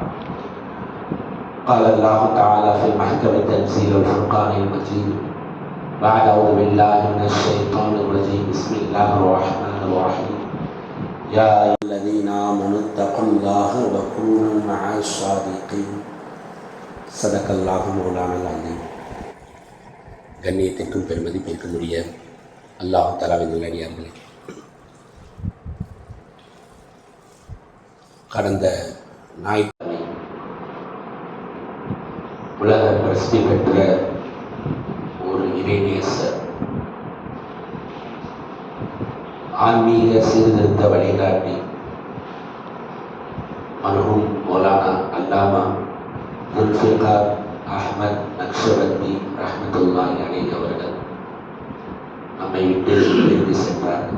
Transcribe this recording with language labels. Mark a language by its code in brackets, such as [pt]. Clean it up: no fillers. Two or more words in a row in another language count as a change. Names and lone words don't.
[ar] قال الله تعالى في المحكم التنزيل الفرقان المجيد بعد أعوذ بالله من الشيطان الرجيم بسم الله الرحمن الرحيم يا أيها الذين آمنوا اتقوا الله وكونوا مع الصادقين صدق الله مولانا العظيم. [ta] கண்ணியத்திற்கும் பெருமதிப்பிற்கும் உரிய [ar] الله تعالى [ta] நல்லடியார்களே, கடந்த ஞாயிற்றுக்கிழமை உலக பிரசித்தி பெற்ற ஒரு இறைநேசர், ஆன்மீக சீர்திருத்த வழிகாட்டி மர்ஹூம் மௌலானா அல்லாமா ஜுல்ஃபிகார் அஹ்மத் நக்ஷபந்தி [ar] رحمة الله عليه [ta] அவர்கள் நம்மை விட்டு பிரிந்து சென்றார்கள்.